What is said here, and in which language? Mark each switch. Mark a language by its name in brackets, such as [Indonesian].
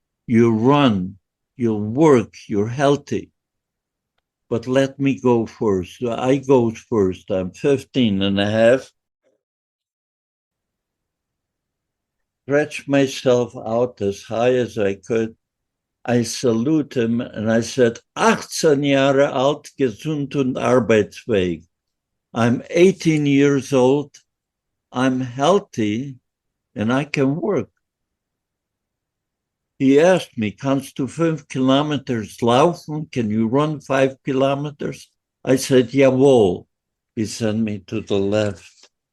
[English] You run, you'll work, you're healthy. But let me go first. So I go first. I'm 15 and a half. Stretched myself out as high as I could. I salute him and I said, [German] 18 Jahre alt, gesund und arbeitsfähig. [English] I'm 18 years old, I'm healthy, and I can work. He asked me, [German] kannst du 5 kilometers laufen? [English] Can you run 5 kilometers? I said, [German] jawohl. [English] He sent me to the left.